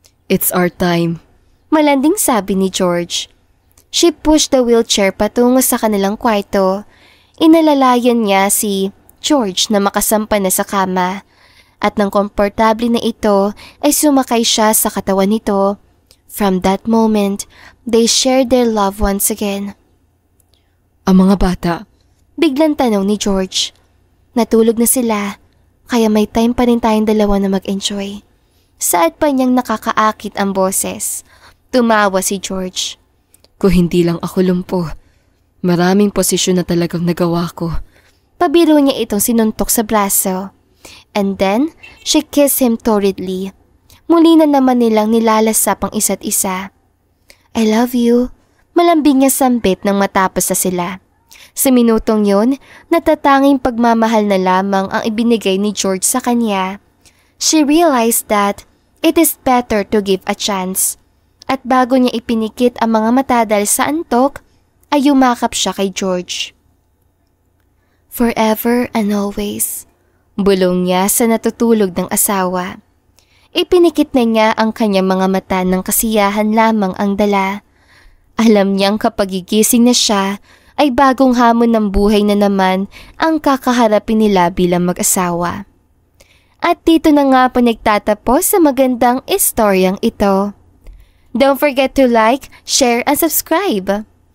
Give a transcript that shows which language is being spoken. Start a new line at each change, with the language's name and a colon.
English: It's our time.
Filipino: Malanding sabi ni George.
English: She pushed the wheelchair
Filipino: patungo sa kanilang kwarto. Inalalayan niya si George na makasampa na sa kama. At nang komportable na ito ay sumakay siya sa katawan nito.
English: From that moment, they shared their love once again.
Filipino: Ang mga bata. Biglang tanong ni George. Natulog na sila, kaya may time pa rin tayong dalawa na mag-enjoy. Saad pa niyang nakakaakit ang boses. Tumawa si George. Kung hindi lang ako lumpo, maraming posisyon na talagang nagawa ko. Pabiro niya itong sinuntok sa braso.
English: And then, she kissed him torridly.
Filipino: Muli na naman nilang nilalasap ang isa't isa.
English: I love you.
Filipino: Malambing niya sambit nang matapos na sila. Sa minutong yun, natatanging pagmamahal na lamang ang ibinigay ni George sa kanya.
English: She realized that it is better to give a chance.
Filipino: At bago niya ipinikit ang mga mata dahil sa antok, ay yumakap siya kay George.
English: Forever and always.
Filipino: Bulong niya sa natutulog ng asawa. Ipinikit na niya ang kanyang mga mata ng kasiyahan lamang ang dala. Alam niyang kapag gigising na siya, ay bagong hamon ng buhay na naman ang kakaharapin nila bilang mag-asawa. At dito na nga po nagtatapos sa magandang istoryang ito.
English: Don't forget to like, share, and subscribe.